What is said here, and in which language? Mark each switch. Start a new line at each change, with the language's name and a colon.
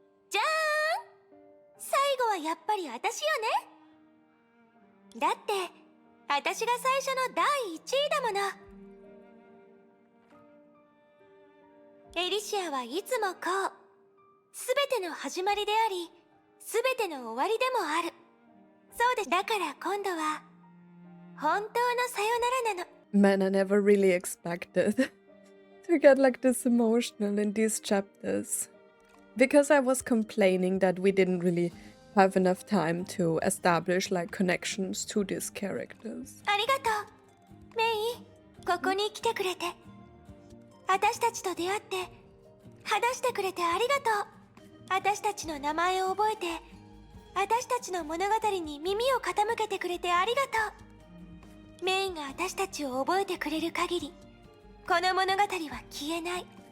Japanese: じゃーん、最後はやっぱり私よね。だって私が最初の第1位だもの。エリシアはいつもこう、すべての始まりであり、すべての終わりでもある。そうです。だから今度は本当のさよならなの。
English: Man, I never really expected to get like this emotional in these chapters. Because I was complaining that we didn't really have enough time to establish like connections to these characters.
Japanese: ありがとう、メイ。ここに来てくれて、私たちと出会って話してくれてありがとう。私たちの名前を覚えて、私たちの物語に耳を傾けてくれてありがとう。メイが私たちを覚えてくれる限り、この物語は消えない。